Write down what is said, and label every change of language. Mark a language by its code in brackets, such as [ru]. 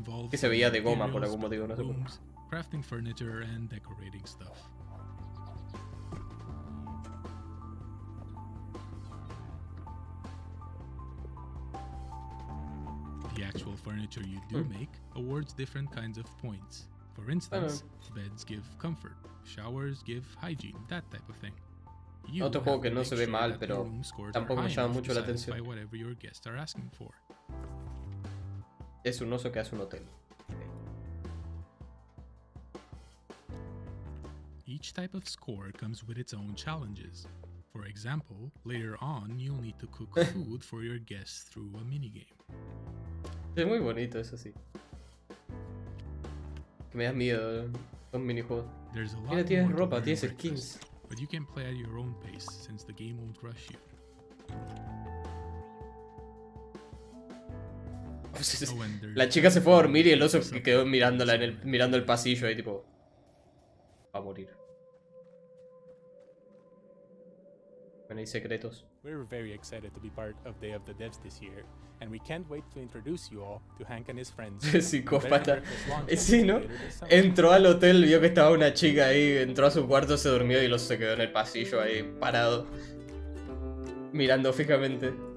[es] Que se veía de goma por algún motivo, no sé por qué. [en] Crafting furniture and decorating stuff. The actual furniture you do make awards different kinds of points. For instance, beds give comfort, showers give hygiene, that type of thing. [es] Otro juego que no se ve mal, pero tampoco me llama mucho la atención. Es un oso que hace un hotel. [en] Each type of score comes with its own challenges. For example, later on, you'll need to cook food for your guests through a minigame. [es] Es muy bonito, eso sí. Que me da miedo los minijuegos. Mira, tienes ropa, tienes skins. [en] But you can play at your own pace since the game won't rush you. [es] La chica se fue a dormir y el oso que quedó mirándola mirando el pasillo ahí tipo... Va a morir. Bueno, hay secretos. [en] We're very excited to be part of Day of the Devs this year, and we can't wait to introduce you all to Hank and his friends. [es] Psicópata. Sí, ¿no? Entró al hotel, vio que estaba una chica ahí, entró a su cuarto, se durmió y se quedó en el pasillo ahí parado, mirando fijamente.